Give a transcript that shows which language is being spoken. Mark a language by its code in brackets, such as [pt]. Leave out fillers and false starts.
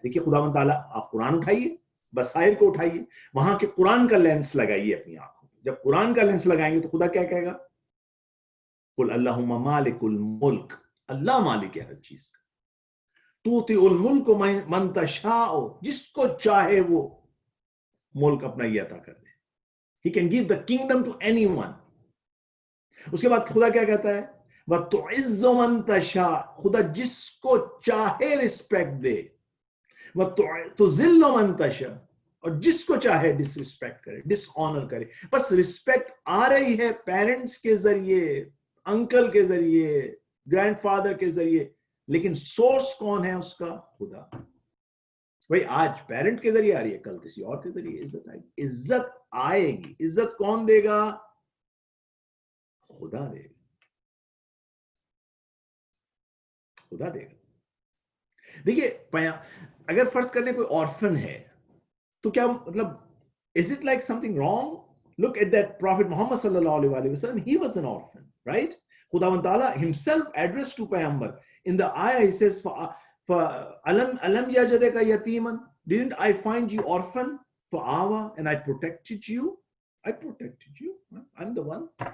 [ur] دیکھیے خداوند تعالیٰ, آپ قرآن اٹھائیے, بصائر کو اٹھائیے, وہاں کے قرآن کا لینس لگائیے اپنی آنکھوں. جب قرآن کا لینس لگائیں گے تو خدا کیا کہے گا؟ [ar] قل اللہم مالک الملک, [ur] اللہ مالک ہے ہر چیز کا. [ar] توتی الملک من تشاء, [ur] جس کو چاہے وہ ملک اپنا یہ عطا کر دے. [en] He can give the kingdom to anyone. [ur] اس کے بعد خدا کیا کہتا ہے؟ [ar] وَتُعِزُّ مَن تَشَاءُ, [ur] خدا جس کو چاہے رسپیکٹ دے. [ar] وَتُذِلُّ مَن تَشَاءُ, [ur] اور جس کو چاہے ڈس رسپیکٹ کرے, ڈس آنر کرے. بس رسپیکٹ آ رہی ہے پیرنٹس کے ذریعے, انکل کے ذریعے, گرینڈ فادر کے ذریعے, لیکن سورس کون ہے اس کا؟ خدا. بھائی آج پیرنٹ کے ذریعے آ رہی ہے, کل کسی اور کے ذریعے عزت آئے گی. عزت آئے گی. عزت کون دے گا؟ خدا دے گا, خدا دے گا. دیکھیے اگر فرض کرنے کوئی آرفن ہے تو کیا مطلب [en] is it like something wrong? Look at that Prophet Muhammad sallallahu alaihi wasallam, he was an orphan, right? Khudawand Ta'ala himself addressed to Payghambar. In the ayah he says, [ar] alam yajadaka yatiman, [en] didn't I find you orphan? Fa'awa, and I protected you. I protected you. I'm the one.